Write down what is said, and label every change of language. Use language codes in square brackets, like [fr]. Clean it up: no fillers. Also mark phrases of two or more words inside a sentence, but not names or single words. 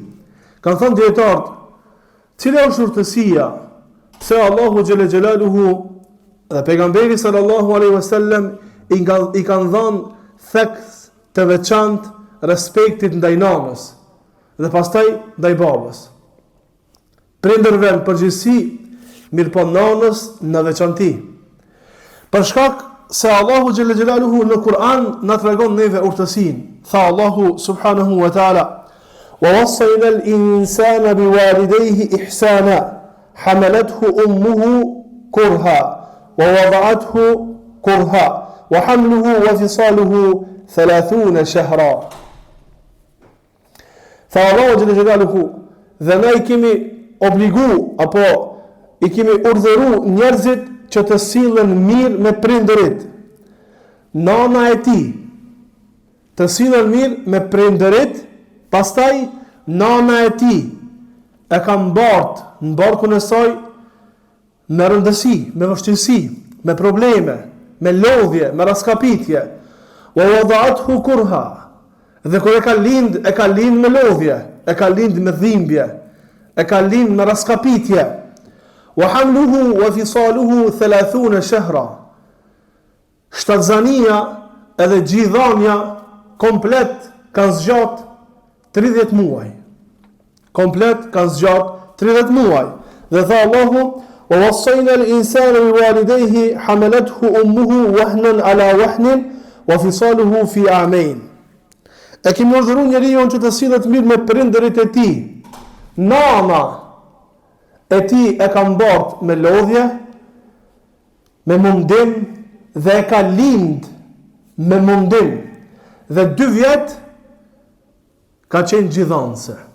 [sq] Kanë thënë dietarët, cila është urtësia se [ar] الله جل جلاله [sq] dhe pejgamberi [ar] صلى الله عليه وسلم [sq] I kanë dhënë theks të veçantë respektit ndaj nanës dhe pastaj ndaj babës. Prindërve në përgjithësi, mirëpo nanës në veçantë. Për shkak se [ar] الله جل جلاله [sq] në Kur'an na tregon neve urtësinë. [ar] Tha الله سبحانه وتعالى: "ووصينا الإنسان بوالديه إحسانا حملته أمه كرها ووضعته كرها وحمله وفصاله 30 شهرا." [sq] Tha [ar] الله جل جلاله, [sq] dhe ne i kemi obligu apo i kemi urdhëruar njerëzit që të sillen mirë me prindërit. Nana e tij të sillen mirë me prindërit, pastaj nana e tij e ka mbartë në barkun e saj me rëndësi, me vështirësi, me probleme, me lodhje, me raskapitje. [ar] ووضعته كرها. [sq] Dhe kur e ka lind me lodhje, e ka lind me dhimbje, e ka lind me raskapitje. [ar] وحمله وفصاله 30 شهرا. [sq] Shtatzania edhe gjithanja komplet kanë zgjat 30 muaj. Komplet kanë zgjat 30 muaj. Dhe tha Allahu: [ar] "ووصينا الإنسان بوالديه حملته أمه وهنا على وهن وفصاله في عامين." [sq] E kemi urdhëruar njeriu që të sillet mirë me prindërit e tij. Nana e tij e ka mbartë me lodhje, me mundim dhe e ka lind me mundim. Dhe 2 vjet ka qenë gjithanse.